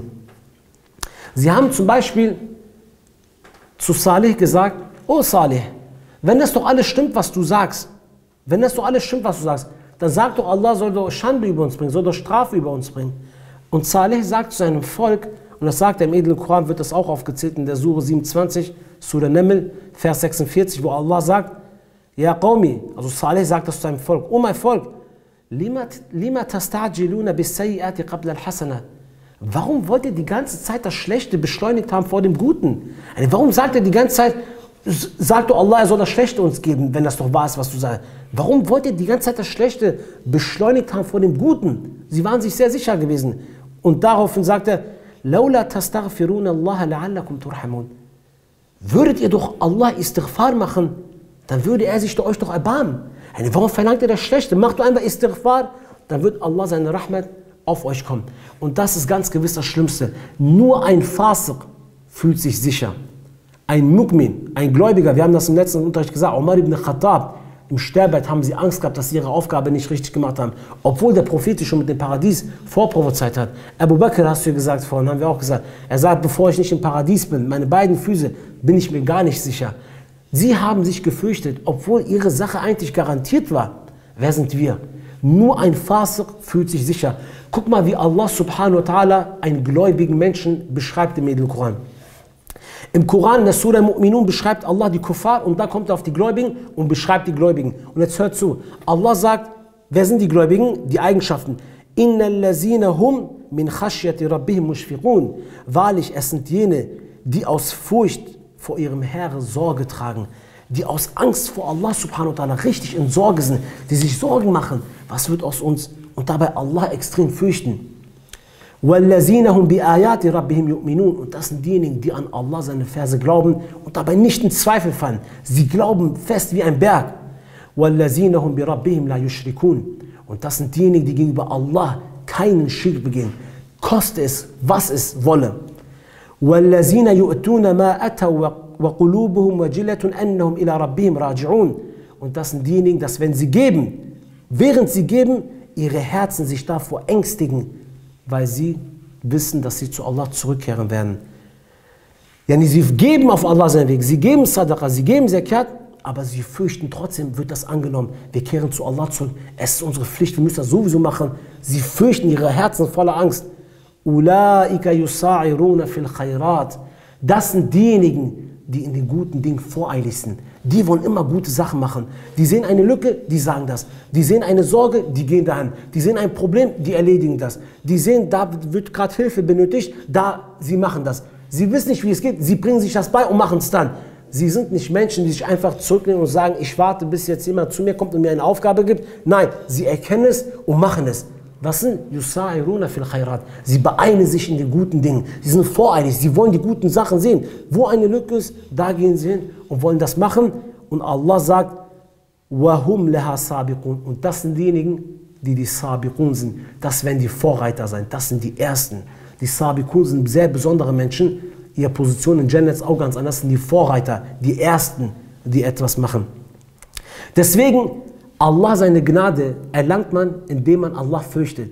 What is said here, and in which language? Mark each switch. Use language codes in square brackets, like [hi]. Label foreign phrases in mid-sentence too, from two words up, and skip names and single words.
[de] Sie haben zum Beispiel zu Salih gesagt, oh Salih, wenn das doch alles stimmt, was du sagst, dann sagt doch Allah, soll doch Schande über uns bringen, soll doch Strafe über uns bringen. Und Salih sagt zu seinem Volk, und das sagt er im edlen Koran, wird das auch aufgezählt in der Surah 27, Surah Naml, Vers 46, wo Allah sagt, [ar] يا قومي, [de] also Salih sagt das zu seinem Volk, oh mein Volk, [ar] لم تستعجلون بالسيئة قبل الحسنة. [de] Warum wollt ihr die ganze Zeit das Schlechte beschleunigt haben vor dem Guten? Warum sagt ihr die ganze Zeit, sagt doch Allah, er soll das Schlechte uns geben, wenn das doch wahr ist, was du sagst. Warum wollt ihr die ganze Zeit das Schlechte beschleunigt haben vor dem Guten? Sie waren sich sehr sicher gewesen. Und daraufhin sagt er, [ar] لولا تستغفرون الله لعلكم ترحمون. [de] Würdet ihr doch Allah Istighfar machen, dann würde er sich euch doch erbarmen. Warum verlangt ihr das Schlechte? Macht doch einfach Istighfar, dann wird Allah seine Rahmat auf euch kommen. Und das ist ganz gewiss das Schlimmste. Nur ein Fasiq fühlt sich sicher. Ein Mu'min, ein Gläubiger, wir haben das im letzten Unterricht gesagt, Umar ibn Khattab, im Sterbebett haben sie Angst gehabt, dass sie ihre Aufgabe nicht richtig gemacht haben. Obwohl der Prophet schon mit dem Paradies vorprophezeit hat. Abu Bakr, hast du gesagt vorhin, haben wir auch gesagt. Er sagt, bevor ich nicht im Paradies bin, meine beiden Füße, bin ich mir gar nicht sicher. Sie haben sich gefürchtet, obwohl ihre Sache eigentlich garantiert war. Wer sind wir? Nur ein Fasiq fühlt sich sicher. Guck mal, wie Allah [ar] سبحانه وتعالى [de] einen gläubigen Menschen beschreibt im edlen Koran. Im Koran, in der Surah Mu'minun, beschreibt Allah die Kuffar und da kommt er auf die Gläubigen und beschreibt die Gläubigen. Und jetzt hört zu. Allah sagt, wer sind die Gläubigen? Die Eigenschaften. [ar] إن الذين هم من خشية ربهم مشفقون. [de] Wahrlich, es sind jene, die aus Furcht vor ihrem Herrn Sorge tragen. Die aus Angst vor Allah [ar] سبحانه وتعالى [de] richtig in Sorge sind. Die sich Sorgen machen, was wird aus uns? Und dabei Allah extrem fürchten. [ar] وَالَّذِينَ هُمْ بِآيَاتِ رَبِّهِمْ يُؤْمِنُونَ. [de] Und das sind diejenigen, die an Allah seine Verse glauben und dabei nicht in Zweifel fallen. Sie glauben fest wie ein Berg. [ar] وَالَّذِينَ هُمْ بِرَبِّهِمْ لَا يُشْرِكُونَ. [de] Und das sind diejenigen, die gegenüber Allah keinen Schirk begehen. Koste es, was es wolle. [ar] وَالَّذِينَ يُؤْتُونَ مَا أَتَوْا وَقُلُوبُهُمْ وَجِلَةٌ أَنَّهُمْ إِلَى رَبِّهِمْ رَاجِعُونَ. [de] Und das sind diejenigen, dass wenn sie geben, während sie geben, ihre Herzen sich davor ängstigen, weil sie wissen, dass sie zu Allah zurückkehren werden. Sie geben auf Allah seinen Weg, sie geben Sadaqa, sie geben Zakat, aber sie fürchten trotzdem, wird das angenommen. Wir kehren zu Allah zurück, es ist unsere Pflicht, wir müssen das sowieso machen. Sie fürchten ihre Herzen voller Angst. [ar] أولئك يسارعون في الخيرات. [de] Das sind diejenigen, die in den guten Dingen voreilig sind. Die wollen immer gute Sachen machen. Die sehen eine Lücke, die sagen das. Die sehen eine Sorge, die gehen dahin. Die sehen ein Problem, die erledigen das. Die sehen, da wird gerade Hilfe benötigt, sie machen das. Sie wissen nicht, wie es geht, sie bringen sich das bei und machen es dann. Sie sind nicht Menschen, die sich einfach zurücknehmen und sagen, ich warte, bis jetzt jemand zu mir kommt und mir eine Aufgabe gibt. Nein, sie erkennen es und machen es. Was sind [ar] يسارعون في الخيرات? [de] Sie beeilen sich in den guten Dingen. Sie sind voreilig, sie wollen die guten Sachen sehen. Wo eine Lücke ist, da gehen sie hin und wollen das machen. Und Allah sagt, [ar] وهم لها سابقون. [de] Und das sind diejenigen, die Sabiqun sind. Das werden die Vorreiter sein, das sind die Ersten. Die Sabiqun sind sehr besondere Menschen. Ihre Position in Jannah ist auch ganz anders. Das sind die Vorreiter, die Ersten, die etwas machen. Deswegen, Allah seine Gnade erlangt man, indem man Allah fürchtet.